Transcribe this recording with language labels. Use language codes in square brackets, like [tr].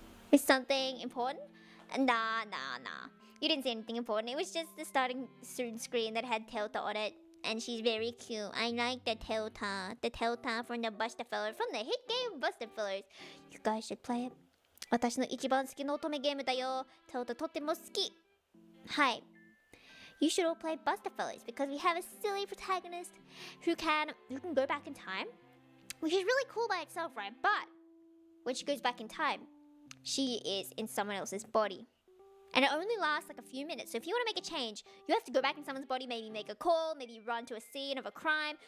[en] Is something important? Nah. You didn't say anything important. It was just the starting soon screen that had Teota on it. And she's very cute. I like the Teota. The Teota from the Buster Fillers. From the hit game Buster Fillers. You guys should play it. [ja] 私の一番好きの乙女ゲームだよ。Teota とっても好き。 [en] Hi. You should all play Buster Fillers because we have a silly protagonist who can go back in time, which is really cool by itself, right? But when she goes back in time, she is in someone else's body. And it only lasts like a few minutes. So if you want to make a change, you have to go back in someone's body, maybe make a call, maybe run to a scene of a crime.